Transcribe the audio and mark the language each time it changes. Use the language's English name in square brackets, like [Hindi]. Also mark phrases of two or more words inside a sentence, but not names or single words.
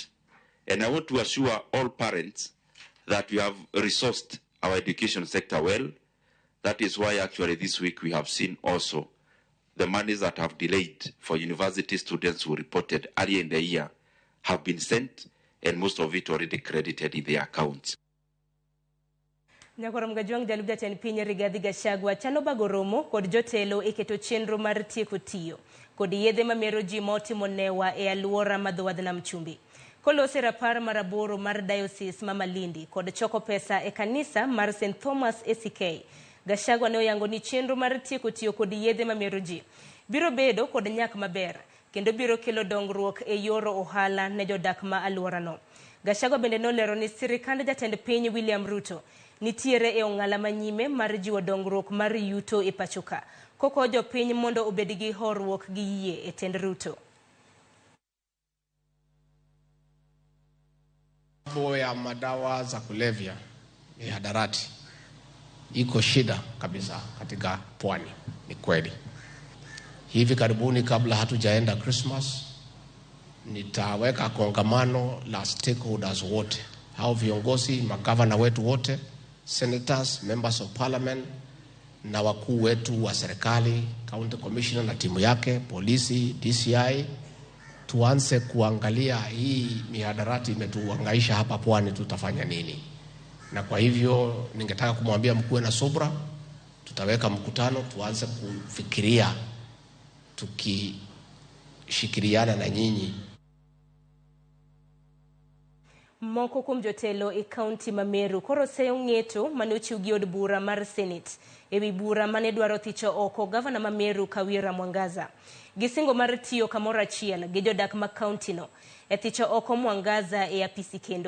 [English] And I want to assure all parents that we have resourced our education sector well. That is why actually this week we have seen also the monies that have delayed for university students who reported earlier in the year have been sent, and most of it already credited in their accounts. [Luo (Kenya and Tanzania)] Nyakorom gajuang jalub jatend piny Rigathi Gachagua chano bagoromo kod jotelo eketo chenro mar tieko tiyo kod yedhe mamero ji motimo newa e aluora madhowadh nam chumbi. Kolose rapar maraboro mar diocese ma Malindi kod choko pesa e kanisa mar St. Thomas ACK. Gachagua ne oyango ni chenro mar tieko tiyo kod yedhe mamero ji biro bedo kod nyak maber kendo biro kelo dongruok e yoro ohala ne jodak ma aluora no. Gachagua bende nolero ni sirikand jatend piny William Ruto nitiere e ong'ala manyime mar jiwo dongruok mar yuto e pachoka. Koko jo piny mondo obed gi horuok gi yie e tend Ruto. [Swahili] Ya madawa za kulevya ni hadarati iko shida kabisa katika pwani. Ni kweli. Hivi karibuni kabla hatujaenda Christmas nitaweka kongamano la stakeholders wote, hao viongozi, magavana wetu wote, senators, [English] members of parliament [Swahili] na wakuu wetu wa serikali, [English] county commissioner [Swahili] na timu yake, polisi, DCI, tuanze kuangalia hii mihadarati imetuhangaisha hapa pwani, tutafanya nini. Na kwa hivyo ningetaka kumwambia mkuu na subra, tutaweka mkutano tuanze kufikiria tukishikiriana na nyinyi. [Luo (Kenya and Tanzania)] Moko kuom jotelo e county ma Meru koro seyo ng'eto manochiw gi od bura mar Senate ewi bura mane dwaro thicho oko gavana ma Meru Kawira Mwangaza. Gisingo mar tiyo kamoro achiel gi jodak ma county no e thicho oko Mwangaza e apisi kendo.